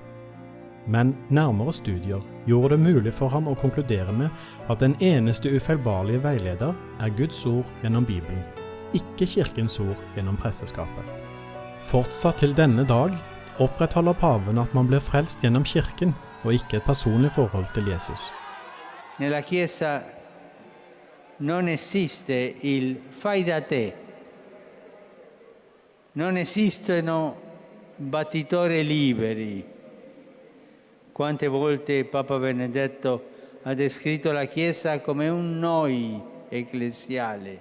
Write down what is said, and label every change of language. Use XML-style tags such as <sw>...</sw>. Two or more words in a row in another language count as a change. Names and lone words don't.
<no>Men nærmere studier gjorde det mulig for ham å konkludere med at den eneste ufeilbarlige veileder er Guds ord gjennom Bibelen, ikke kirkens ord gjennom presteskapet. Fortsatt til denne dag opprettholder paven at man blir frelst gjennom kirken og ikke et personlig forhold til Jesus.</no> <it>Nella Chiesa non esiste il fai da te, non esistono battitori liberi. Quante volte Papa Benedetto ha descritto la Chiesa come un noi ecclesiale.</it>